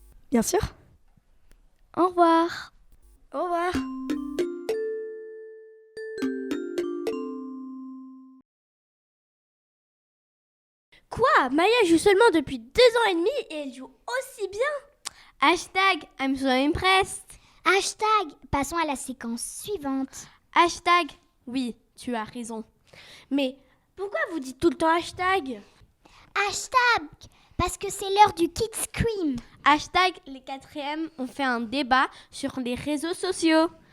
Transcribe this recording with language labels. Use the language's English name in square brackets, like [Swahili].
[French] Bien sûr. Au revoir. Au revoir. Quoi? Maya joue seulement depuis 2 ans et demi et elle joue aussi bien. [English] Hashtag I'm so impressed. [French] Hashtag passons à la séquence suivante. Hashtag oui, tu as raison. Mais pourquoi vous dites tout le temps hashtag? Hashtag parce que c'est l'heure du Kids Scream. Hashtag les 4e ont fait un débat sur les réseaux sociaux.